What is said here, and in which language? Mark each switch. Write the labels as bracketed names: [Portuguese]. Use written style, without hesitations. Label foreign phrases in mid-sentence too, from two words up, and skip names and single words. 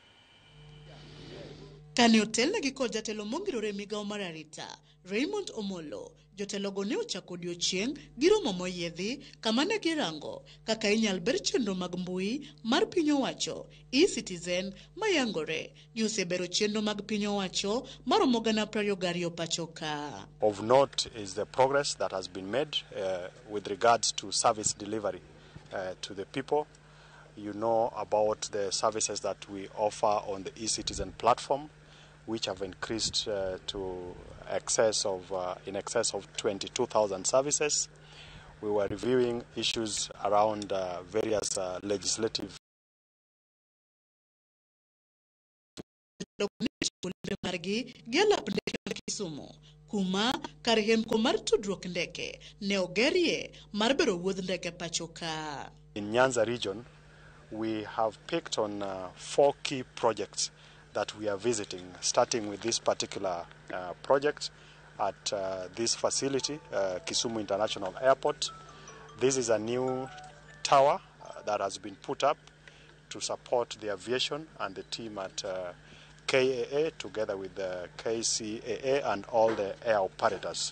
[Luo (Kenya and Tanzania)] Kane otelne gi kod jatelo mogirore migao mar arita Raymond Omolo, jotelo go ne ochako odiochieng' gi romo moyiedhi kama ne girango kaka inyal ber chenro mag mbui mar piny owacho e-Citizen mayangore ni osebero chenro mag piny owacho maromo gana 22 pacho ka. [English] Of note is the progress that has been made with regards to service delivery to the people. You know about the services that we offer on the e-Citizen platform, which have increased to in excess of 22,000 services. We were reviewing issues around various legislative [Luo (Kenya and Tanzania)] kuma karhem komar tudruok ndeke ne ogerie mar bero wuodh ndeke pacho ka. [English] In Nyanza region, we have picked on 4 key projects that we are visiting, starting with this particular project at this facility, Kisumu International Airport. This is a new tower that has been put up to support the aviation and the team at KAA together with the KCAA and all the air operators.